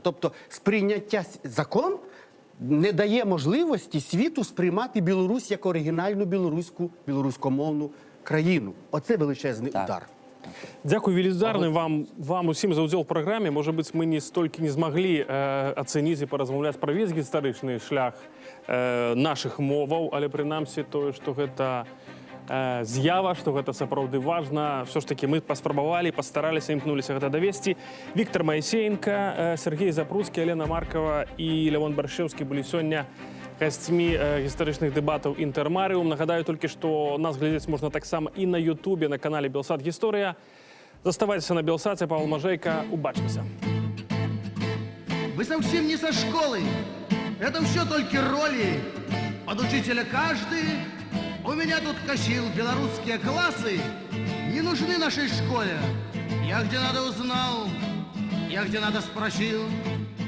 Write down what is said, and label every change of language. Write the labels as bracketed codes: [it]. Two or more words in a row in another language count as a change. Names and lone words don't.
[uk] Тобто сприйняття закон не дає можливості світу сприймати Білорусь як оригінальну білоруськомовну країну. Оце величезний удар. [be] Дякую велізарне вам усім за удзел в програмі. [uk] Може бути, ми не стільки не змогли оцінити і порозмовляти про весь гістаричний шлях наших моваў, [be] але прынамсі тое, што гэта з'ява, што гэта сапраўды важна. Все ж таки мы паспрабавалі, пастараліся, імкнуліся гэта давесці. Віктор Моисеенко, Сергей Запруцкі, Алена Маркова і Лявон Баршэўскі былі сёння гасцьмі гістарычных дэбатаў «Інтэрмарыум». Нагадаю толькі, што нас глядзець можна таксама і на Ютубе, на канале «Белсат Гісторыя». Заставайцеся на Белсаце. Павел Мажейка. Убачимся. [ru] Вы совсем не со школы. Это все только роли. Под учителя каждый. У меня тут косил белорусские классы. Не нужны нашей школе. Я где надо узнал, я где надо спросил.